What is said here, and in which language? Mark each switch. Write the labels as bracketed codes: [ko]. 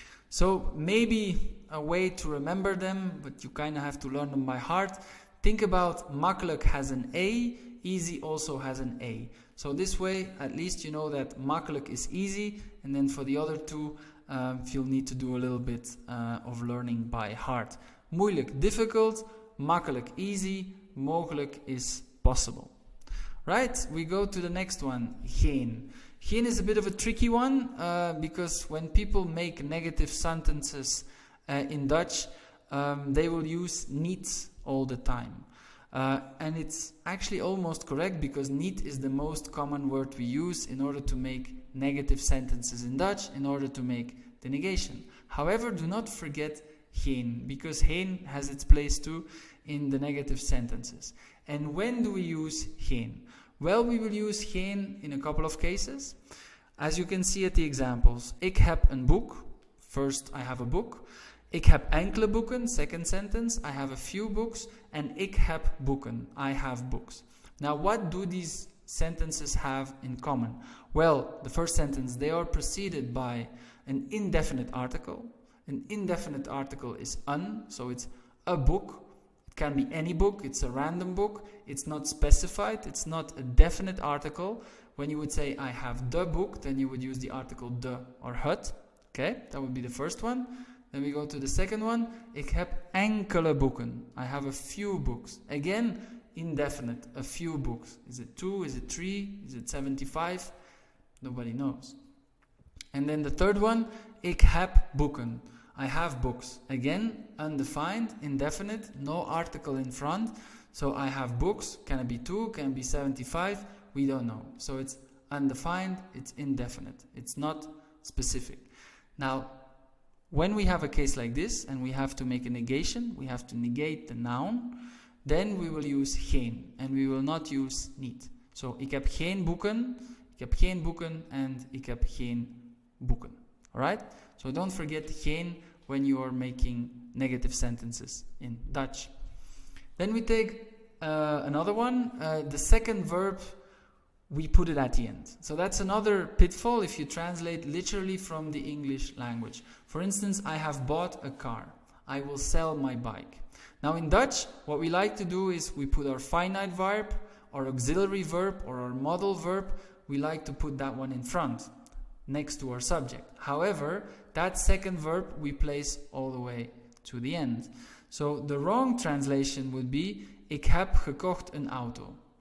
[en] So maybe a way to remember them, but you kind of have to learn them by heart. Think about makkelijk has an A, easy also has an A. So this way, at least you know that makkelijk is easy, and then for the other two, you'll need to do a little bit of learning by heart. Moeilijk, difficult, makkelijk, easy, mogelijk is possible. Right, we go to the next one, geen. Geen is a bit of a tricky one, because when people make negative sentences in Dutch, they will use niet all the time. And it's actually almost correct, because niet is the most common word we use in order to make negative sentences in Dutch, in order to make the negation. However, do not forget geen, because geen has its place too in the negative sentences. And when do we use geen? Well, we will use geen in a couple of cases. As you can see at the examples, [nl] ik heb een boek. [en] First, I have a book. [nl] Ik heb enkele boeken. [en] Second sentence, I have a few books. And [nl] ik heb boeken. [en] I have books. Now, what do these sentences have in common? Well, the first sentence, they are preceded by an indefinite article. An indefinite article is un, so it's a book. It can be any book, it's a random book. It's not specified, it's not a definite article. When you would say, I have the book, then you would use the article de or het. Okay, that would be the first one. Then we go to the second one. [nl] Ik heb enkele boeken. [en] I have a few books. Again, indefinite, a few books. Is it 2? Is it 3? Is it 75? Nobody knows. And then the third one, [nl] ik heb boeken. [en] I have books. Again, undefined, indefinite, no article in front. So I have books. Can it be 2? Can it be 75? We don't know. So it's undefined, it's indefinite. It's not specific. Now, when we have a case like this and we have to make a negation, we have to negate the noun, then we will use geen and we will not use niet. [nl] So, ik heb geen boeken and ik heb geen boeken. [en] Alright? So don't forget geen when you are making negative sentences in Dutch. Then we take another one. The second verb, we put it at the end. So that's another pitfall if you translate literally from the English language. For instance, I have bought a car. I will sell my bike. Now in Dutch, what we like to do is we put our finite verb, our auxiliary verb, or our modal verb. We like to put that one in front, next to our subject. However, that second verb we place all the way to the end. So the wrong translation would be, [nl] ik heb gekocht een auto.